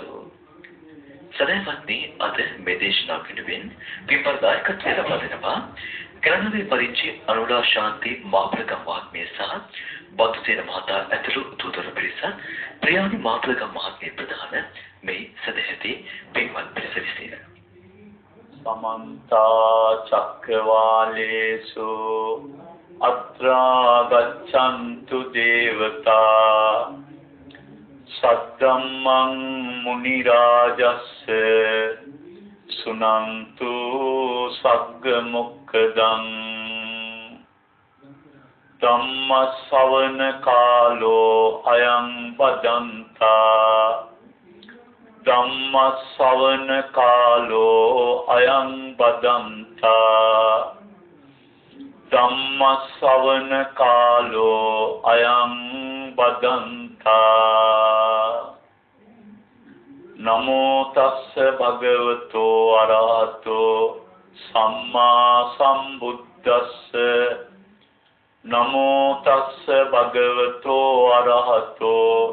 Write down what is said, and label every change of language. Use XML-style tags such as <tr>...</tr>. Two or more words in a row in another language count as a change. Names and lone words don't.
<si>සදහවත්නි අද මේ දේශනාව වෙනුවෙන් පින්පර්දායකත්වය ලබා දෙනවා කැලණියේ පරිච්ඡේ අනුලා ශාන්ති මාපලගම් මහත්මිය සහ බද්දුසේන මහතා ඇතුළු තුතර පිරිස ප්‍රියානි මාපලගම් මහත්මිය ප්‍රධාන මේ සදැහැති පින්වත් පිරිස විසින</si> <pi>समन्ता चक्रवालेषु अत्रा गच्छन्तु देवता सद्धम्मं मुनिराजस्य सुनन्तु सग्गमुक्खदं धम्मश्रवण कालो अयं वदन्ता ධම්මස්සවන කාලෝ අයං බදන්තා ධම්මස්සවන කාලෝ අයං බදන්තා නමෝ තස්ස භගවතෝ අරහතෝ සම්මා සම්බුද්දස්ස නමෝ තස්ස භගවතෝ අරහතෝ</pi>